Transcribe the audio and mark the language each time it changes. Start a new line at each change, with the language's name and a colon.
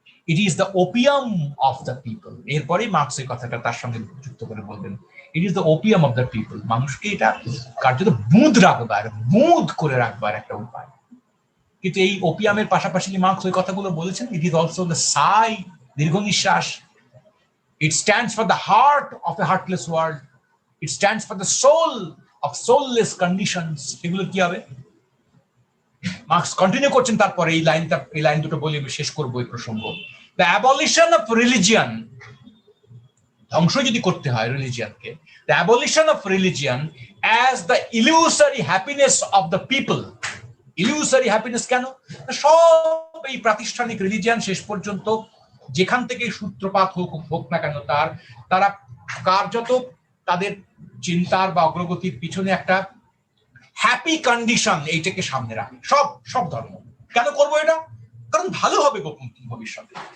English: It is the opium of the people.
Bangla: এরপরে মার্কসের কথাটা তার সঙ্গে যুক্ত করে বলবেন,
English: It is the opium of the people.
Bangla: মানুষকে এটা কার্যত বুঁদ রাখবার, বুঁদ করে রাখবার একটা উপায়। কিন্তু এই ওপিয়ামের পাশাপাশি মার্কস ওই কথাগুলো বলেছেন,
English: it is also the sigh,
Bangla: দীর্ঘ নিঃশ্বাস।
English: It stands for the heart of a heartless world. It stands for the soul of soulless conditions.
Bangla: এগুলো কি হবে? মার্কস কন্টিনিউ করছেন তারপরে এই লাইন দুটো বলে আমি শেষ করবো এই প্রসঙ্গ।
English: The abolition of religion,
Bangla: ধ্বংস যদি করতে হয় রিলিজিয়ানকে,
English: the abolition of religion as the illusory happiness of the people. Illusory happiness কেন?
Bangla: সব এই প্রাতিষ্ঠানিক রিলিজিয়ান শেষ পর্যন্ত যেখান থেকে সূত্রপাত হোক না কেন, তারা কার্যত তাদের চিন্তার বা অগ্রগতির পিছনে একটা হ্যাপি কন্ডিশন এইটাকে সামনে রাখে। সব ধর্ম কেন করবো এটা? কারণ ভালো হবে ভবিষ্যতে।